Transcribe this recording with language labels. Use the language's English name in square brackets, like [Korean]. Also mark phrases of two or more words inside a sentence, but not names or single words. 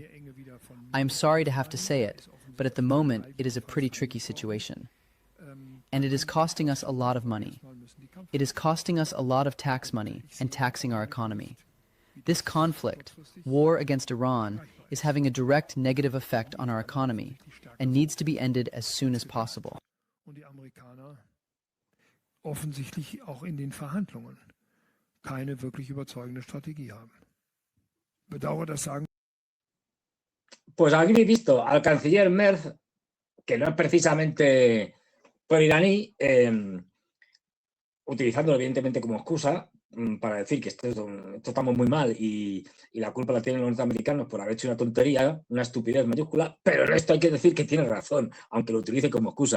[English] I am sorry to have to say it, but at the moment it is a pretty tricky situation. And it is costing us a lot of money. It is costing us a lot of tax money and taxing our economy. This conflict, war against Iran, is having a direct negative effect on our economy and needs to be ended as soon as possible. [German] Und die Amerikaner offensichtlich auch in den Verhandlungen keine wirklich überzeugende Strategie haben. Bedauere das sagen. [Spanish] Pues aquí he visto al canciller Merz, que no es precisamente pro-iraní, utilizándolo evidentemente como excusa para decir que esto estamos muy mal y la culpa la tienen los norteamericanos por haber hecho una tontería, una estupidez mayúscula, pero en esto hay que decir que tiene razón, aunque lo utilice como excusa.